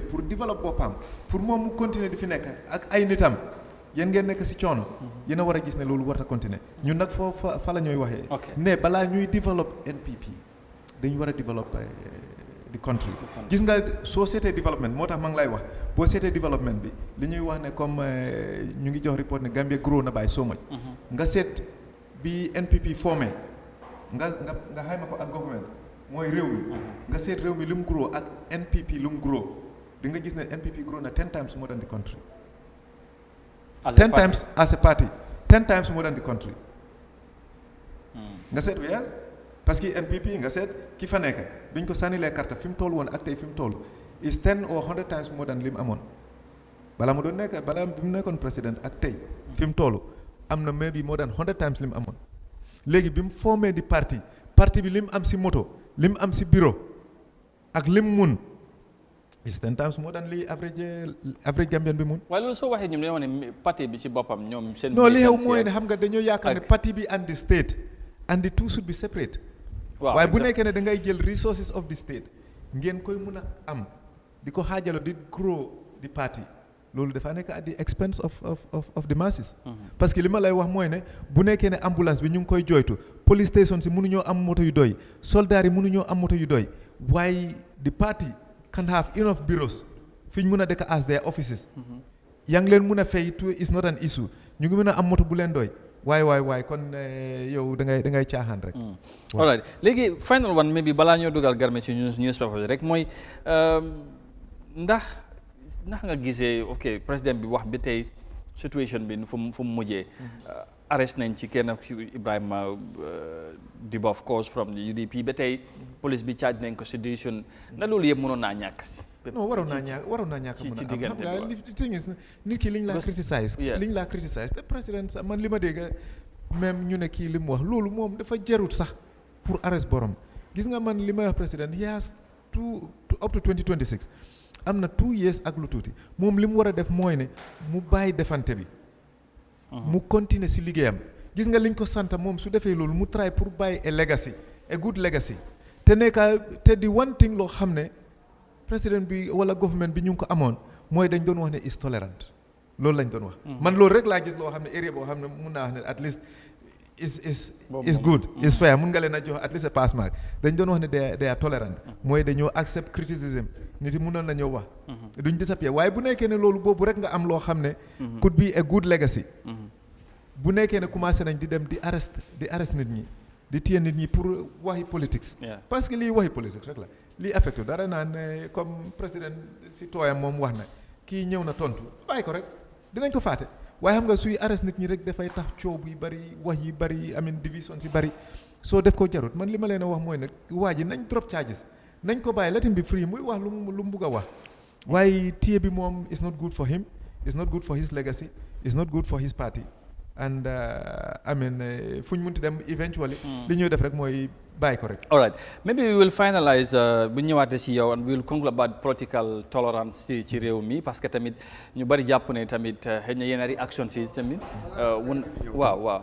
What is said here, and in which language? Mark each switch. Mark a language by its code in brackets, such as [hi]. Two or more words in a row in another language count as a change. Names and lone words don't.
[wo] pour développer boppam pour moom mu continuer di fi nekk ak ay nitam yéen ngeen nekk si coono yéen a war a gis ne loolu war a continuer ñun nag foofu fa la ñooy waxee ne balaa ñuy développer NPP dañu war a développer di country gis nga soo seetee développement moo tax ma ngi lay wax boo seetee développement bi li ñuy wax ne comme ñu ngi jox report ne Gambia grow na [en] by so much [wo] nga seet bi NPP formé nga xayma ko ak government mooy réew mi nga seet réew mi lu mu grow ak NPP lu mu grow di nga gis ne NPP grow na [en] 10 times more than the country 10 times as a party 10 times more than the country nga seet wees parce que NPP nga seet ki fa nekk biñ ko sànnilee [wo] carte fi mu toll woon ak tey fi mu toll [en] is 10 or 100 times more than [wo] li mu amoon balaa mu doon nekk balaa bi mu nekkoon président ak tey fi mu toll am na [en] maybe more than 100 times [wo] li mu amoon léegi bi mu formé di parti bi li mu am si moto li mu am si bureau ak li mu mun [en] is 10 times more than [wo] li [en] average Gambian [wo] bi mun. waaye loolu soo waxee ñoom dañoo ne parti bi si boppam ñoom seen. non li xew mooy ne xam nga dañoo yaakaar ne parti bi [en] and the state and the two should be separate. [wo] waaye bu nekkee ne da ngay jël [en] resources of the state [wo] ngeen koy mun a am di ko xaajaloo di grow di parti loolu dafa nekk [en] at the expense of the masses. [wo] parce que li ma lay wax mooy ne bu nekkee ne ambulance bi ñu ngi koy jooytu [en] police station [wo] si mënuñoo am moto yu doy soldats yi mënuñoo am moto yu doy waaye [en] the party can have enough bureaus [wo] fi ñu mën a dëkk [en] as their offices. [wo] yaa ngi leen mun a fay [en] to is not an issue [wo] ñu ngi mën a am moto bu leen doy waay kon yow da ngay caaxaan rek. [en] all right [wo] léegi [en] final one maybe [wo] balaa ñoo dugal garme ci newspaper bi rek mooy ndax nga gisee ok président bi wax bi tey situation bi fu mu mujjee arrest nañ ci kenn Ibrahima Diba [en] of course from the UDP [wo] ba tey police bi charge nañ ko sedition na loolu yëpp mënoon naa ñàkk. non waroon naa ñàkk mën a am xam nga li [en] thing is [wo] nit ki liñ laa criticize te président sax man li ma dégg même ñu ne kii li mu wax loolu moom dafa jarut sax pour arrest borom gis nga man li may wax président [en] he has up to 2026 [wo] am na 2 years ak lu tuuti moom li mu war a def mooy ne mu bàyyi defante bi mu continuer si liggéeyam gis nga liñ ko sant moom su defee loolu mu try pour bàyyi [en] a good legacy [wo] te di [en] one thing [wo] loo xam ne président bi wala government bi ñu ngi ko amoon mooy dañ doon wax ne [en] is tolerant [wo] loolu lañ doon wax man loolu rek laa gis loo xam ne area boo xam ne mun naa wax ne [en] at least is good is fair [wo] mun nga leen a jox [en] at least a pass mark [wo] dañ doon wax ne [en] they are tolerant [wo] mooy dañoo [en] accept criticism [wo] nit yi mënoon nañoo wax duñ disappear waaye bu nekkee ne loolu boobu rek nga am loo xam ne could [en] be a good legacy [wo] bu nekkee ne commencé nañ di dem di arrest nit ñi di téye nit ñi pour waxi politics parce que lii waxi politics rek la lii affecté dara naan comme président si tooyam moom wax na kii ñëw na tontu bàyyi ko rek dinañ ko fàtte waaye xam nga suy arrest nit ñi rek dafay tax coow yi bari wax yi bari division si bari soo def ko jarut man li ma leen a wax mooy nag waa ji nañ [en] drop charges [wo] nañ ko bàyyi [en] let him be free [wo] muy wax lu mu bugg a wax waaye téye bi moom [en] is not good for him is not good for his legacy is not good for his party [wo] and fu ñu munti dem eventually li ñuy def rek mooy bàyyi ko rek. [en] all right maybe we will finalize [wo] bu ñëwaatee si yow [en] and we will conclude about political tolerance [wo] ci réew mi parce que tamit ñu bari jàpp ne tamit xëy na yenn réaction si tamit waaw.